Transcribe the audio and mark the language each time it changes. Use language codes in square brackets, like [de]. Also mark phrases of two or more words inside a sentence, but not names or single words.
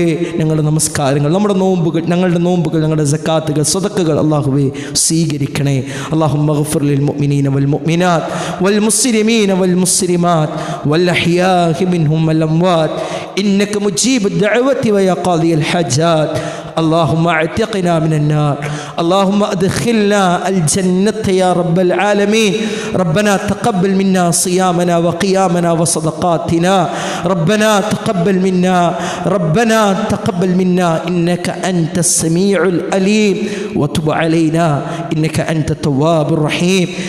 [ml] ഞങ്ങളുടെ നമസ്കാരങ്ങൾ, ഞങ്ങളുടെ നോമ്പുകൾ, ഞങ്ങളുടെ സക്കാത്തുകൾ, സദഖകൾ അല്ലാഹുവേ സ്വീകരിക്കണേ. [ar] اللهم اغفر للمؤمنين والمؤمنات والمسلمين والمسلمات والأحياء منهم والأموات إنك مجيب الدعوات ويا قاضي الحاجات. اللهم اعتقنا من النار، اللهم ادخلنا الجنة يا رب العالمين. ربنا تقبل منا صيامنا وقيامنا وصدقاتنا، ربنا تقبل منا إنك أنت السميع العليم وتب علينا إنك أنت التواب الرحيم.